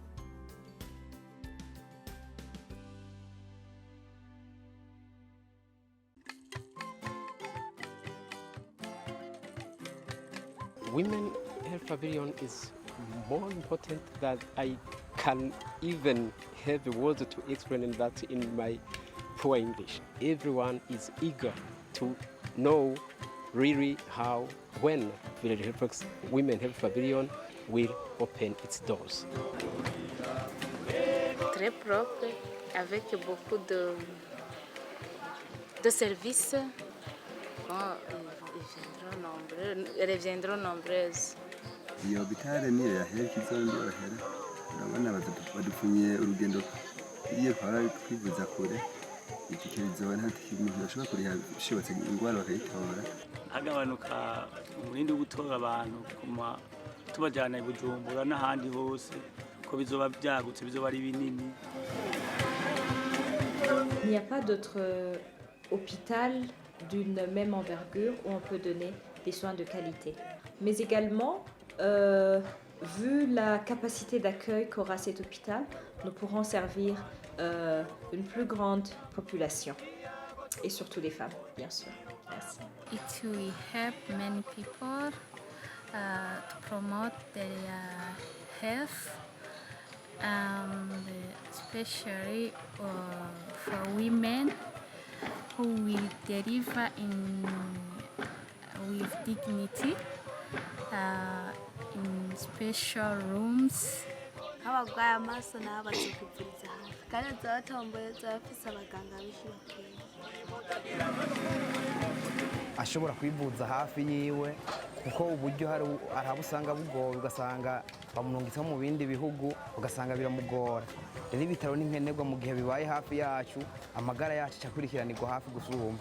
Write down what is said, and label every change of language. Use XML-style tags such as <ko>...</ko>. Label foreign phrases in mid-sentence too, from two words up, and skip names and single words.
<en>Women Health Pavilion is more important than I can even have the words to explain that in my poor English. Everyone is eager to know really how, when Village Healthworks Women Health Pavilion will open its doors.</en> <fr>Très propre, avec beaucoup de services. Reviendront nombreuses.</fr> <rn>Iyo hopitale niyo yahera ikizondorohera, urabona badupfunye urugendo iyo twara twivuza kure, ikikirizo nta kintu bashobora kuriha bishobotse ingwara bakayitora. Hagabanuka umurindi wo gutora abantu kuma tubajyana i Bujumbura n'ahandi hose, ko bizoba byagutse, bizoba ari binini.</rn> <fr>Il n'y a pas d'autre hôpital d'une même envergure où on peut donner des soins de qualité. Mais également, vu la capacité d'accueil qu'aura cet hôpital, nous pourrons servir une plus grande population et surtout les femmes, bien sûr. Merci.</fr> <en>It will help many people to promote their health, and especially for women who will deliver with dignity in special rooms.</en> <rn>nk'abarwaye amaso nabo bazokuvuriza hafi kandi zabatomboye zabafise abaganga benshi bakwiye ashobora kwivuza hafi yiwe kuko uburyo hari abo usanga bugoye ugasanga bamurungitseho mu bindi bihugu ugasanga biramugora rero ibitaro ni nkenerwa mu gihe bibaye hafi yacu amagara yacu acakurikiranirwa hafi gusumba</rn>